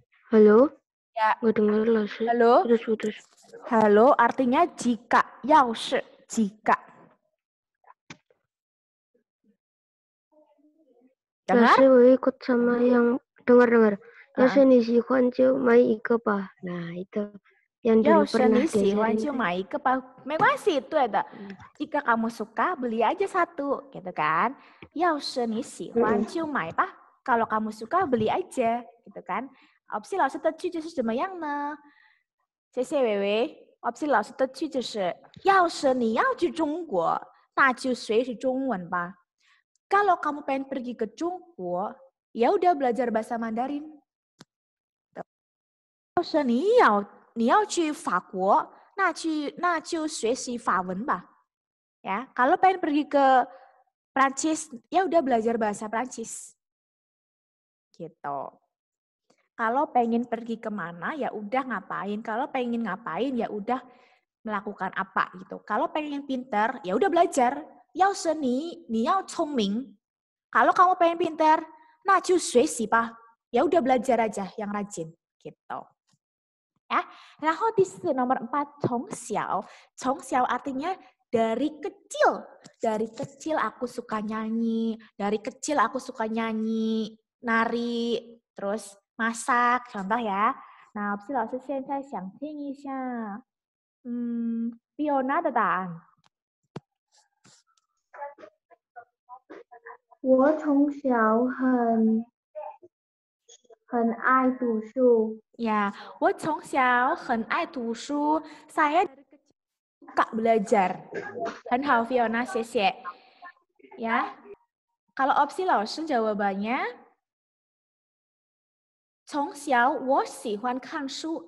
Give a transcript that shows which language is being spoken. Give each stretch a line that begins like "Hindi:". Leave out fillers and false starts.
Indonesian: Halo? Ya. Nggak dengar, 老师. Halo? Putus. Halo, artinya jika. 要是 jika. Dengar? 老师，我ikut sama yang dengar.
Chinese: 要是你喜欢就买一个吧.
Indonesian: Nah, itu yang dulu pernah diajarin.
Chinese: 没关系，对的。
Indonesian: Jika kamu suka, beli aja satu, gitu kan?
Chinese: 要是你喜欢就买吧.
Indonesian: Kalau kamu suka, beli aja, gitu kan?
Chinese: Opsi 老师的句子是怎么样呢？谢谢伟伟。 Opsi 老师的句子是：要是你要去中国，那就学习中文吧。
Indonesian: Kalau kamu pengen pergi ke Cungguo, ya udah belajar bahasa Mandarin.
Chinese: 要是你要去法国，那就学习法文吧。
Indonesian: Ya, kalau pengen pergi ke Prancis, ya udah belajar bahasa Prancis. Gitu. Kalau pengen pergi kemana, ya udah ngapain. Kalau pengen ngapain, ya udah melakukan apa gitu. Kalau pengen pintar, ya udah belajar.
Chinese: 要是你要聪明.
Indonesian: Kalau kamu pengen pintar,
Chinese: 那就学习吧.
Indonesian: Ya udah belajar aja yang rajin gitu. Ya. Nah, nomor 4, 从小. 从小 artinya dari kecil. Dari kecil aku suka nyanyi, dari kecil aku suka nyanyi, nari, terus masak, contoh ya.
Chinese: Nah, 老师现在想听一下Fiona 的答案。我从小很爱读书. Ya, 我从小很爱读书.
Indonesian: Saya dari kecil suka belajar.
Chinese: 很好 Fiona, 谢谢.Ya.
Indonesian: Kalau opsi 老师 jawabannya
Chinese: 从小我喜欢看书.